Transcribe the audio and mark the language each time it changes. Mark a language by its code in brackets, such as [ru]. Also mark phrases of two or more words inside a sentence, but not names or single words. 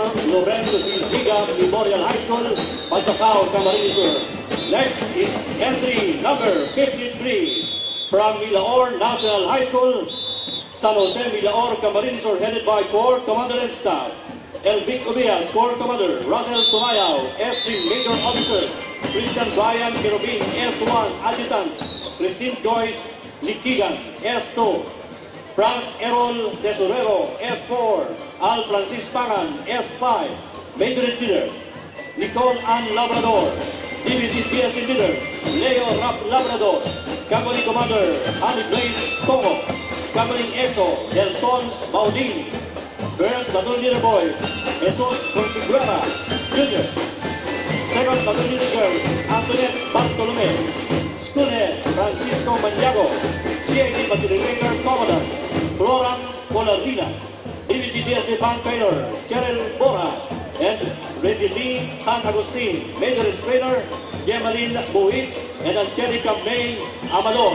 [en] Lorenzo P. Ziga Memorial High School, Pasacao, Camarines Sur. Next is entry number 53 from Milaor National High School, San Jose, Milaor, Camarines Sur, headed by Corps Commander and Staff, Elvic Ubias, Corps Commander, Russell Sumayaw, S3 Major Officer, Christian Brian Kerubin, S1 Adjutant, Christine Joyce Likigan, S2, Franz Errol Tesorero, S4, Al Francis Pangan, S5, Major Leader, Nicole Ann Labrador, DVC DSC Leader, Leo Rap Labrador, Company Commander, Honey Blaze Tongo, Company EXO, Delson Baudin, First Battalion Leader Boys, Jesus Consiguera, Jr., Second Battalion Leader Girls, Antoinette Bartolome, Schoolhead, Francisco Maniago, CAD Facilitator Commodore, Floran Polarina, DVC DSC Band Trainer, Cheryl Bora, and Randy Lee San Agustin, Major Trainer, Gemalin Buit, and Angelica May Amador.